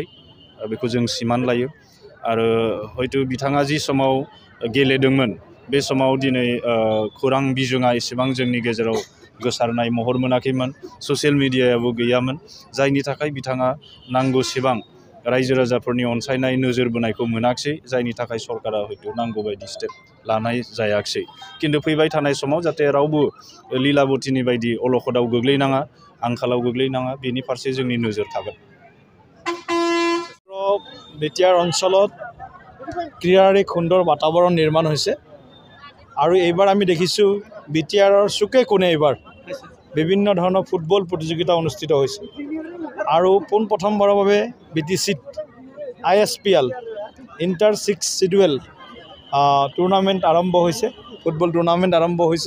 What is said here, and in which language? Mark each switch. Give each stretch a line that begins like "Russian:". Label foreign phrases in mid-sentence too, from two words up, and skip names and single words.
Bodo: बेखौ जों सिमान लायो आरो हयथ' बिथाङा जि समाव गेलेदोंमोन बे समाव दिनै खौरां बिजोङा एसेबां जोंनि गेजेराव गोसारनाय महर मोनाखैमोन,
English: social media
Bodo: गैयामोन, जायनि थाखाय बिथाङा नांगौसेबां रायजो राजाफोरनि अनसायनाय नोजोर बोनायखौ मोनाखिसै, जायनि थाखाय सरकारा हयथ' नांगौ बायदि स्टेप लानाय जायाखिसै। खिन्थु फैबाय थानाय समाव जाहाथे रावबो लीलाबतीनि बायदि अलखदाव गोग्लैनाङा, आंखालाव गोग्लैनाङा, बेनि फारसे जोंनि नोजोर थागोन।
Assamese: बिटिआर অঞ্চলত ক্ৰীড়াৰ এক সুন্দৰ বাতাবৰণ নিৰ্মাণ হৈছে আৰু এইবাৰ আমি দেখিছোঁ বিটিআৰৰ চুকে কোণে এইবাৰ বিভিন্ন ধৰণৰ ফুটবল প্ৰতিযোগিতা অনুষ্ঠিত হৈছে আৰু পোনপ্ৰথমবাৰৰ বাবে বিটিচিত ISPL ইণ্টাৰ 6 শিডিউল টুৰ্ণামেণ্ট আৰম্ভ হৈছে,
English: football tournament
Assamese: আৰম্ভ হৈছে।